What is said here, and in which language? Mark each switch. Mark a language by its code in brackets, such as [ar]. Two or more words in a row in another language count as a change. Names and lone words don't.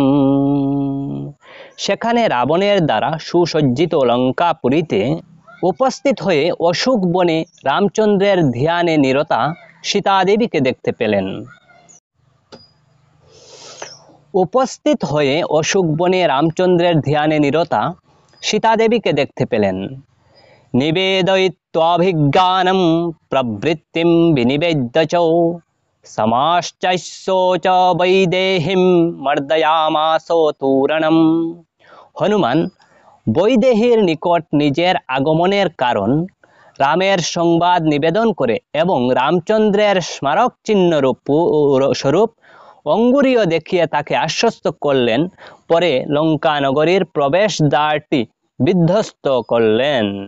[bn] সেখানে রাবণের দ্বারা সুসজ্জিত লঙ্কাপুরীতে উপস্থিত হয়ে অশোক বনে রামচন্দ্রের ধ্যানে নিরতা সীতাদেবীকে দেখতে পেলেন। উপস্থিত হয়ে অশোক বনে রামচন্দ্রের ধ্যানে নিরতা সীতাদেবীকে দেখতে পেলেন। [sa] নিবেদয়িত্বাভিজ্ঞানম প্রবৃত্তিম বিনিবেদ্য চ সমাশ্চৈঃ চ বৈদেহীম মর্দয়ামাস তূরণম। [bn] হনুমান বৈদেহীর নিকট নিজের আগমনের কারণ রামের সংবাদ নিবেদন করে এবং রামচন্দ্রের স্মারক চিহ্ন স্বরূপ অঙ্গুরীয় দেখিয়ে তাকে আশ্বস্ত করলেন। পরে লঙ্কা নগরীর প্রবেশ দ্বারটি বিধ্বস্ত করলেন।